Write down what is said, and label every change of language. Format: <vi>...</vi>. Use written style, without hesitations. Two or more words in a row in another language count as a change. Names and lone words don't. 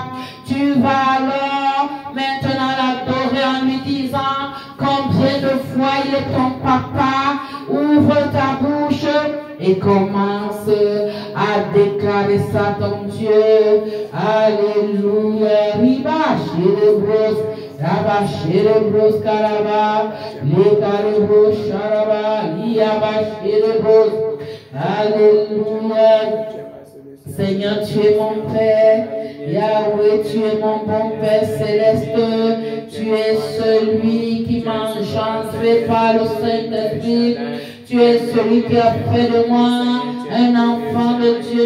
<fr>Tu vas alors maintenant l'adorer en lui disant combien de fois il est ton papa. Ouvre ta bouche et commence à déclarer ça ton Dieu. Alléluia. Riba chérebros, raba chérebros karaba, le karebros charaba, liaba chérebros. Alléluia. Seigneur, tu es mon Père. Yahweh, tu es mon bon Père céleste. Tu es celui qui m'engendré par le Saint-Esprit. Tu es celui qui a fait de moi un enfant de Dieu.</fr>